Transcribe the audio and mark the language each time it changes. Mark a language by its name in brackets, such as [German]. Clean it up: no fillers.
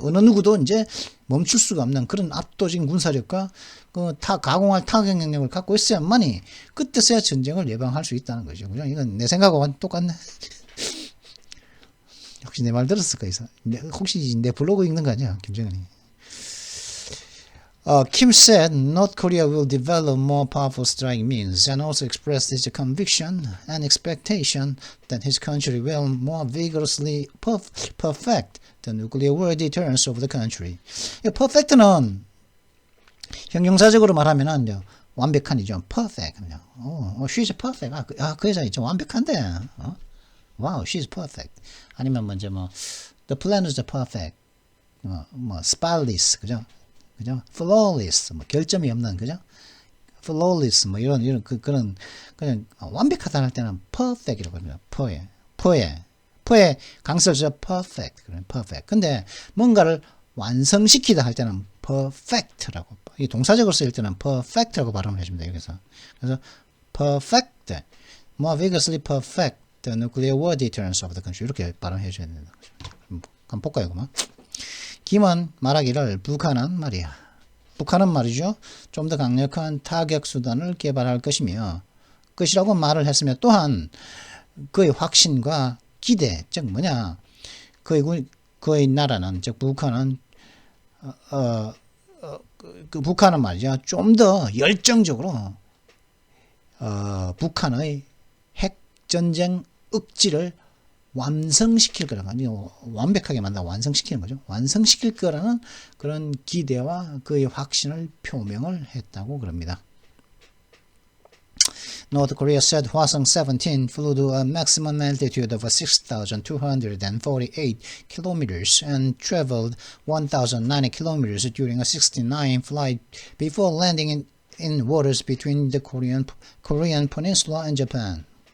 [Korean] 어느 누구도 이제 멈출 수가 없는 그런 압도적인 군사력과 가공할 타격 능력을 갖고 있어야만이 그때서야 전쟁을 예방할 수 있다는 거죠, 그죠? 이건 내 생각하고 똑같네. 혹시 내 말 들었을까? 혹시 내 블로그 읽는 거 아니야, 김정은이? [English] Kim said North Korea will develop more powerful strike means and also expressed his conviction and expectation that his country will more vigorously perfect the nuclear war deterrence of the country. [Korean] perfect는 형용사적으로 말하면은 완벽한이죠. [English] perfect. she's perfect. [Korean] 그 여자 있죠. 완벽한데. [English] Wow, she's perfect. [Korean] 아니면 먼저 [English] the plan is perfect. spotless, [Korean] 그죠? 그죠? flawless, 결점이 없는, 그죠? flawless, 이런 그런 그냥 완벽하다 할 때는 perfect이라고 합니다. 퍼에 강설죠. perfect, perfect. 근데 뭔가를 완성시키다 할 때는 perfect라고, 이 동사적으로 쓰일 때는 perfect라고 발음을 해줍니다. 여기서. 그래서 [English] perfect, more vigorously perfect the nuclear war deterrence of the country, [Korean] 이렇게 발음해 줘야 된다. 한번 볼까요, 그만? 김은 말하기를 북한은 말이죠. 좀 더 강력한 타격 수단을 개발할 것이라고 말을 했으며 또한 그의 확신과 기대, 즉 뭐냐, 그의 나라는, 즉 북한은 북한은 말이죠. 좀 더 열정적으로 북한의 핵 전쟁 억지를 완성시킬 거라는, 완벽하게 완성시키는 거죠. 완성시킬 거라는 그런 기대와 그의 확신을 표명을 했다고 그럽니다. [English] North Korea said Hwasong 17 flew to a maximum altitude of 6,248 kilometers and traveled 1,090 kilometers during a 69 flight before landing in waters between the Korean peninsula and Japan.